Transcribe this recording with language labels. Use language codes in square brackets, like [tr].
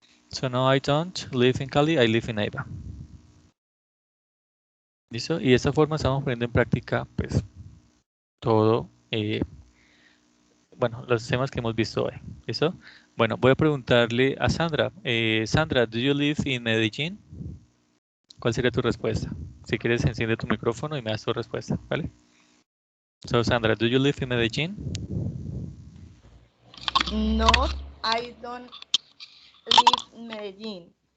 [en] So, no, I don't live in Cali, I live in Neiva. [es] ¿Listo? Y de esta forma estamos poniendo en práctica, pues, todo, bueno, los temas que hemos visto hoy. ¿Listo? Bueno, voy a preguntarle a Sandra. Sandra, [en] ¿do you live in Medellín? [es] ¿Cuál sería tu respuesta? Si quieres, enciende tu micrófono y me das tu respuesta, ¿vale? [en] So, Sandra, do you live in Medellín? No, I don't live in Medellín.